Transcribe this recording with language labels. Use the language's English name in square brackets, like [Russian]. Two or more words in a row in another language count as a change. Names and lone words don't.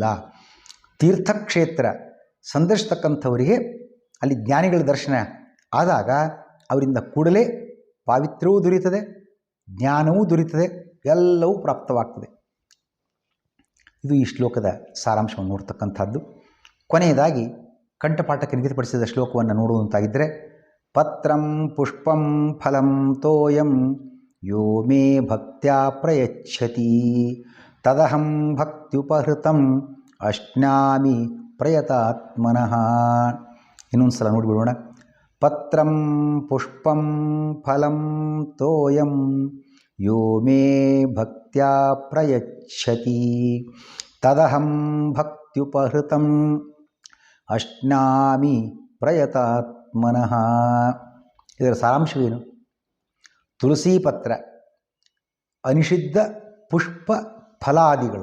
[Kannada] ತೀರ್ಥಕ್ಷೇತ್ರ ಸಂದರ್ಶಿಸ್ತಕ್ಕಂಥವರಿಗೆ ಅಲ್ಲಿ ಜ್ಞಾನಿಗಳ ದರ್ಶನ ಆದಾಗ ಅವರಿಂದ ಕೂಡಲೇ ಪಾವಿತ್ರ್ಯವೂ ದೊರೆಯುತ್ತದೆ, ಜ್ಞಾನವೂ ದೊರೆಯುತ್ತದೆ, ಎಲ್ಲವೂ ಪ್ರಾಪ್ತವಾಗ್ತದೆ. ಇದು ಈ ಶ್ಲೋಕದ ಸಾರಾಂಶವನ್ನು ನೋಡ್ತಕ್ಕಂಥದ್ದು. ಕೊನೆಯದಾಗಿ ಕಂಠಪಾಠಕ್ಕೆ ನಿಗದಿಪಡಿಸಿದ ಶ್ಲೋಕವನ್ನು ನೋಡುವಂತಾಗಿದ್ದರೆ, [Sanskrit] ಪತ್ರಂ ಪುಷ್ಪಂ ಫಲಂ ತೋಯಂ ಯೋ ಮೇ ಭಕ್ತ್ಯಾ ಪ್ರಯಚ್ಛತಿ ತದಹಂ ಭಕ್ತ್ಯುಪಹೃತಂ ಅಶ್ನಾಮಿ ಪ್ರಯತಾತ್ಮನಃ. [Kannada] ಇನ್ನೊಂದು ಸಲ ನೋಡಿಬಿಡೋಣ. [Sanskrit] ಪತ್ರಂ ಪುಷ್ಪಂ ಫಲಂ ತೋಯಂ ಯೋ ಮೇ ಭಕ್ತ್ಯಾ ಪ್ರಯಚ್ಛತಿ ತದಹಂ ಭಕ್ತ್ಯುಪಹೃತಂ ಅಶ್ನಾಮಿ ಪ್ರಯತಾತ್ಮನಃ. [Kannada] ಇದರ ಸಾರಾಂಶವೇನು? ತುಳಸಿ ಪತ್ರ ಅನಿಷಿದ್ಧ ಪುಷ್ಪ ಫಲಾದಿಗಳು.